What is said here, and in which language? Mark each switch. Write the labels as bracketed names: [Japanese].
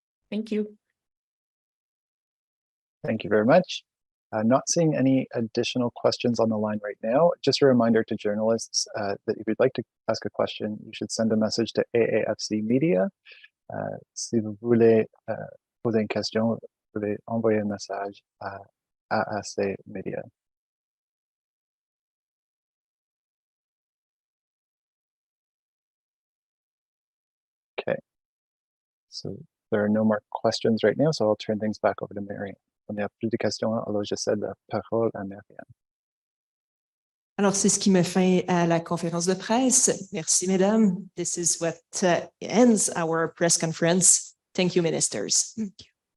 [English] Thank you. Thank you very much. Not seeing any additional questions on the line right now. Just a reminder to journalists that if you'd like to ask a question, you should send a message to AAFC Media. [French] Si vous voulez poser une question, vous pouvez envoyer un message à AAC Media. [English] Okay, so there are no more questions right now, so I'll turn things back over to Marianne. [French] On n'y a plus de questions, alors je cède la parole à Marianne. Alors, c'est ce qui met fin à la conférence de presse. Merci, mesdames. [English] This is what ends our press conference. Thank you, ministers. Thank you.